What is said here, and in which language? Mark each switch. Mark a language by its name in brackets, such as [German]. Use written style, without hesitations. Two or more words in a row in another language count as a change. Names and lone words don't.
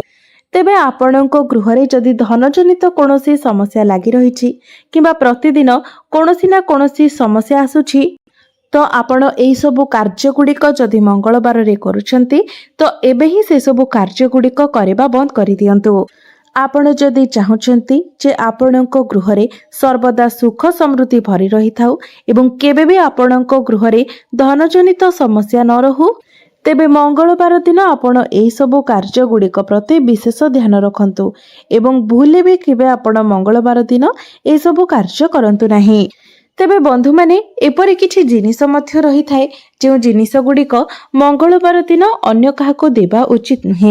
[Odia] ତେବେ ଆପଣଙ୍କ ଗୃହ ରେ ଯଦି ଧନଜନିତ କୌଣସି ସମସ୍ୟା ଲାଗି ରହିଛି କିମ୍ବା ପ୍ରତିଦିନ କୌଣସି ନା କୌଣସି ସମସ୍ୟା ଆସୁଛି ତୋ ଆପଣ ଏହି ସବୁ କାର୍ଯ୍ୟ ଗୁଡ଼ିକ ଯଦି ମଙ୍ଗଳବାର ରେ କରୁଛନ୍ତି ତୋ ଏବେ ହିଁ ସେ ସବୁ କାର୍ଯ୍ୟ ଗୁଡ଼ିକ କରିବା ବନ୍ଦ କରି ଦିଅନ୍ତୁ। ଆପଣ ଯଦି ଚାହୁଁଛନ୍ତି ଯେ ଆପଣଙ୍କ ଗୃହ ରେ ସର୍ବଦା ସୁଖ ସମୃଦ୍ଧି ଭରି ରହି ଥାଉ ଏବଂ କେବେ ବି ଆପଣଙ୍କ ଗୃହ ରେ ଧନଜନିତ ସମସ୍ୟା ନ ରହୁ ତେବେ ମଙ୍ଗଳବାର ଦିନ ଆପଣ ଏହି ସବୁ କାର୍ଯ୍ୟ ଗୁଡ଼ିକ ପ୍ରତି ବିଶେଷ ଧ୍ୟାନ ରଖନ୍ତୁ ଏବଂ ଭୁଲେ ବି କେବେ ଆପଣ ମଙ୍ଗଳବାର ଦିନ ଏହି ସବୁ କାର୍ଯ୍ୟ କରନ୍ତୁ ନାହିଁ। ତେବେ ବନ୍ଧୁ ମାନେ ଏପରି କିଛି ଜିନିଷ ମଧ୍ୟ ରହି ଥାଏ ଯୋ ଜିନିଷ ଗୁଡ଼ିକ ମଙ୍ଗଳବାର ଦିନ ଅନ୍ୟ କାହାକୁ ଦେବା ଉଚିତ ନୁହେଁ।